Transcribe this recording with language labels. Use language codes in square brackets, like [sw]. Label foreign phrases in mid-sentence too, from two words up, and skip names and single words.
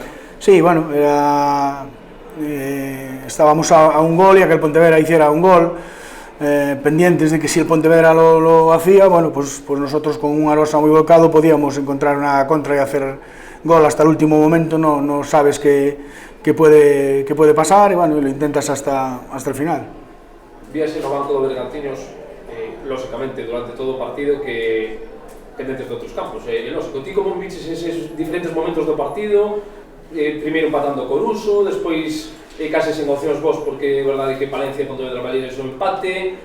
[es] Sí, estábamos a un gol, y a que el Pontevedra hiciera un gol, pendientes de que si el Pontevedra lo hacía, pues nosotros con un Arosa muy volcado podíamos encontrar una contra y hacer gol hasta el último momento. No sabes qué puede pasar, y lo intentas hasta el final. [gl] Víase no banco de Bergantiños, lógicamente, durante todo o partido, que pendentes de outros campos. Lógico, ti como viches eses diferentes momentos do partido, primeiro empatando o Coruso, despois case sen opcións vos, porque é verdade que Palencia e Pontevedra Valles o empate.